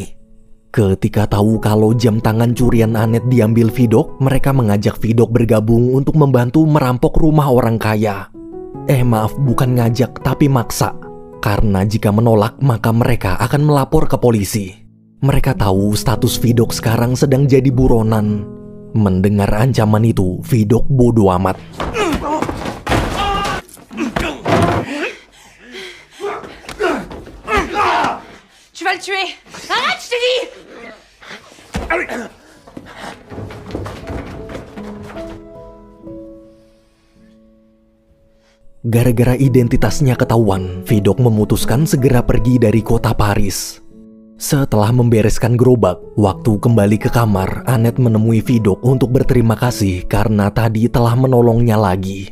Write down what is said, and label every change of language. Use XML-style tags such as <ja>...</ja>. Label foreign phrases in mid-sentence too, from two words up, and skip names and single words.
<id>Ketika tahu kalau jam tangan curian Annette diambil Vidok, mereka mengajak Vidok bergabung untuk membantu merampok rumah orang kaya. Maaf, bukan ngajak tapi maksa. Karena jika menolak maka mereka akan melapor ke polisi. Mereka tahu status Vidok sekarang sedang jadi buronan. Mendengar ancaman itu, Vidok bodoh amat.</id> <fr>Tu vas le tuer! Arrête, je t'ai dit!</fr> <id>Gara-gara identitasnya ketahuan, Vidok memutuskan segera pergi dari kota Paris. Setelah membereskan gerobak, waktu kembali ke kamar, Annette menemui Vidok untuk berterima kasih karena tadi telah menolongnya lagi.</id>